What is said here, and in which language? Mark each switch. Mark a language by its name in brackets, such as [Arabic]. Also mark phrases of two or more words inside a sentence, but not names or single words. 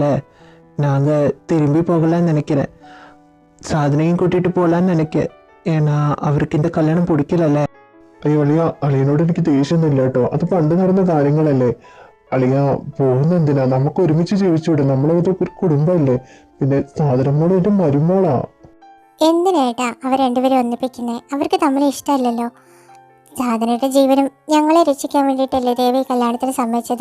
[Tamil] நாங்கள் திரும்பி போகலான்னு நினைக்கிறேன். சாதனையும் கூட்டிட்டு போகலான்னு நினைக்கிறேன். ஏன்னா அவருக்கு இந்த கல்யாணம் பிடிக்கலല്ലേ. [Malayalam] അയ്യോ അളിയ, അളിയനോട് എനിക്ക് ദേഷ്യമൊന്നുമില്ല കേട്ടോ. അത് പണ്ട് നടന്ന കാര്യങ്ങളല്ലേ. അളിയ പോകുന്ന എന്തിനാ? നമുക്ക് ഒരുമിച്ച് ജീവിച്ചൂടെ? നമ്മളത് ഒരു കുടുംബമല്ലേ. പിന്നെ സാധനമോട് എൻ്റെ മരുമോളാ. എന്തിനേട്ടാ അവർ രണ്ടുപേരും ഒന്നിപ്പിക്കുന്നേ? അവർക്ക് തമ്മിൽ ഇഷ്ടമല്ലല്ലോ. സാധനയുടെ ജീവനും ഞങ്ങളെ രക്ഷിക്കാൻ വേണ്ടിയിട്ടല്ലേ ദേവി കല്യാണത്തിന് സമ്മതിച്ചത്.